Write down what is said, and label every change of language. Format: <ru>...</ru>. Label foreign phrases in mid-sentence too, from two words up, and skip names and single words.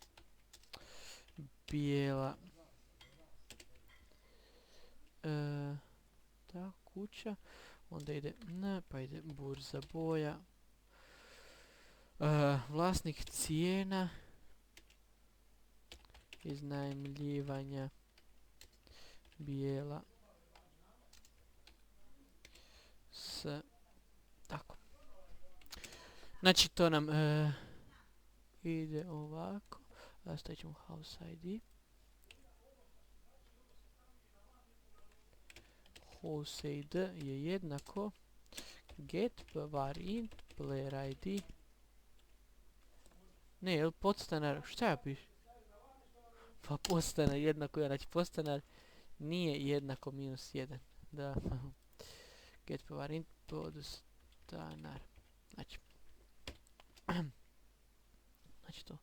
<hr>bijela ta kuća, onda ide n, pa ide burza boja vlasnik cijena iznajmljivanja bijela tako. Znači to nam ide ovako. Stavit ćemo</hr> <en>house ID. House ID</en> <hr>je jednako</hr> <en>get var int player ID.</en> <hr>Ne, jel podstanar, šta ja pišem? Pa podstanar jednako je, znači podstanar nije jednako -1. Da.</hr> <en>Get var int</en> <hr>podstanar. Znači to.</hr>